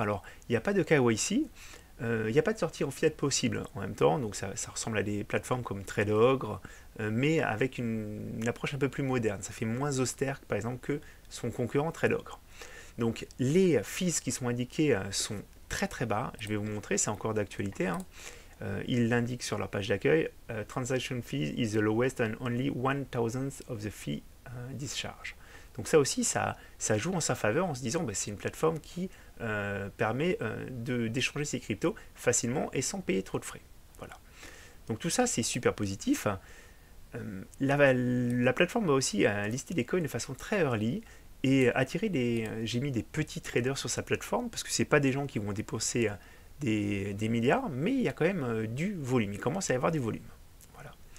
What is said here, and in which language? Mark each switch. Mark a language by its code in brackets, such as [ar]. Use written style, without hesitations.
[fr] Alors, il n'y a pas de KYC, il n'y a pas de sortie en fiat possible en même temps, donc ça ressemble à des plateformes comme TradeOgre, mais avec une approche un peu plus moderne. Ça fait moins austère, par exemple, que son concurrent TradeOgre. Donc, les fees qui sont indiqués sont très très bas. Je vais vous montrer, c'est encore d'actualité. Hein. Ils l'indiquent sur leur page d'accueil. [en] Transaction fees is the lowest and only 1/1000th of the fee discharge. [fr] Donc ça aussi, ça joue en sa faveur en se disant bah, c'est une plateforme qui permet d'échanger ses cryptos facilement et sans payer trop de frais. Voilà. Donc tout ça, c'est super positif. La plateforme va aussi lister des coins de façon très early et attirer j'ai mis des petits traders sur sa plateforme parce que c'est pas des gens qui vont dépenser des milliards, mais il y a quand même du volume. Il commence à y avoir du volume. Voilà.